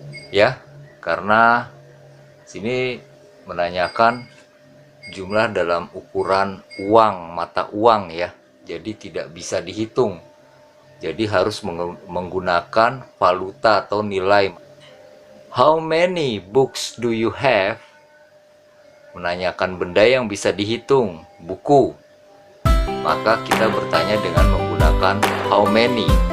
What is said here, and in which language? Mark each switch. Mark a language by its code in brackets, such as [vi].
[id] Ya, karena sini menanyakan jumlah dalam ukuran uang, mata uang ya. Jadi tidak bisa dihitung. Jadi harus menggunakan valuta atau nilai. [en] How many books do you have? [id] Menanyakan benda yang bisa dihitung, buku. Maka kita bertanya dengan menggunakan how many.